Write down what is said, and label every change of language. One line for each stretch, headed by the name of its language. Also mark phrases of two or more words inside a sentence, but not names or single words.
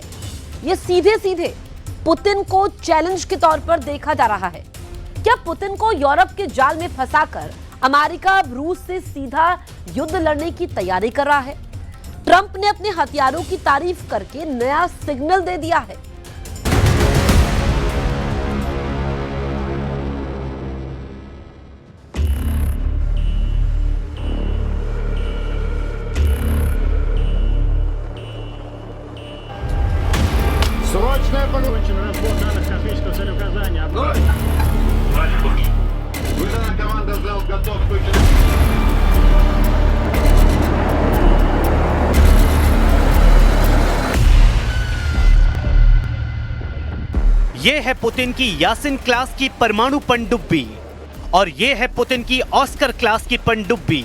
Hindi: यह सीधे सीधे पुतिन को चैलेंज के तौर पर देखा जा रहा है। क्या पुतिन को यूरोप के जाल में फंसाकर अमेरिका अब रूस से सीधा युद्ध लड़ने की तैयारी कर रहा है? ट्रंप ने अपने हथियारों की तारीफ करके नया सिग्नल दे दिया है।
Russian: Срочная Закончен разбор данных космического целеуказания. Выдана команда «Зал готов» включена.
Hindi: ये है पुतिन की यासिन क्लास की परमाणु पनडुब्बी और ये है पुतिन की ऑस्कर क्लास की पनडुब्बी।